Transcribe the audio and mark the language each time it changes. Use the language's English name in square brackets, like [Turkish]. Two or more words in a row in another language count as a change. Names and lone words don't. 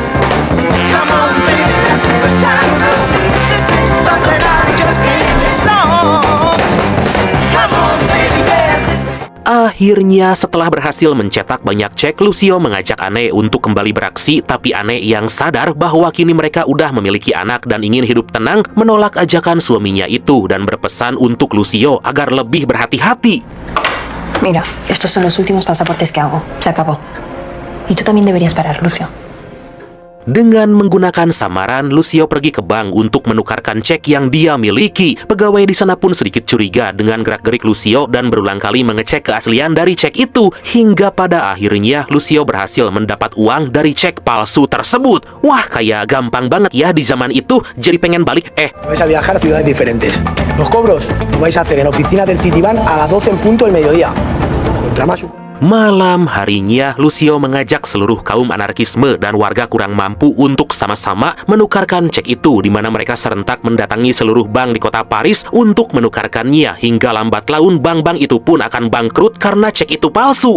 [Indonesian] Akhirnya, setelah berhasil mencetak banyak cek, Lucio mengajak Anne untuk kembali beraksi, tapi Anne yang sadar bahwa kini mereka udah memiliki anak dan ingin hidup tenang, menolak ajakan suaminya itu dan berpesan untuk Lucio agar lebih berhati-hati. [Spanish] Mira, estos son los últimos pasaportes que hago. Se acabó. Y tú también deberías parar, Lucio. [Indonesian] Dengan menggunakan samaran, Lucio pergi ke bank untuk menukarkan cek yang dia miliki. Pegawai di sana pun sedikit curiga dengan gerak-gerik Lucio dan berulang kali mengecek keaslian dari cek itu. Hingga pada akhirnya, Lucio berhasil mendapat uang dari cek palsu tersebut. Wah, kayak gampang banget ya di zaman itu. Jadi pengen balik, [Spanish] Vais a viajar a ciudades diferentes. Los cobros los vais a hacer en oficina del Citibank a las 12 en punto del mediodía. Contra más. [Indonesian] Malam harinya, Lucio mengajak seluruh kaum anarkisme dan warga kurang mampu untuk sama-sama menukarkan cek itu, di mana mereka serentak mendatangi seluruh bank di kota Paris untuk menukarkannya. Hingga lambat laun bank-bank itu pun akan bangkrut karena cek itu palsu.